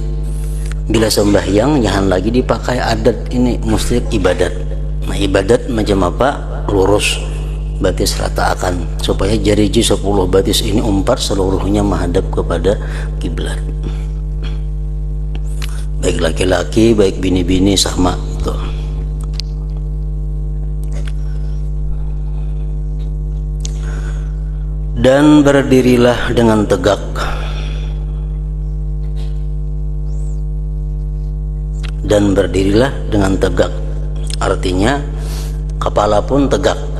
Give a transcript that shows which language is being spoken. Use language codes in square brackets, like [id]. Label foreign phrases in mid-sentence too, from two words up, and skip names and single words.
[id] Bila sembahyang jangan lagi dipakai adat ini, mesti ibadat. Nah, ibadat macam apa? [bjn] Lurus, batis rata akan, supaya jari-jari 10 batis ini umpar seluruhnya menghadap kepada kiblat. Baik laki-laki, baik bini-bini sama itu. [id] Dan berdirilah dengan tegak, dan berdirilah dengan tegak, artinya kepala pun tegak.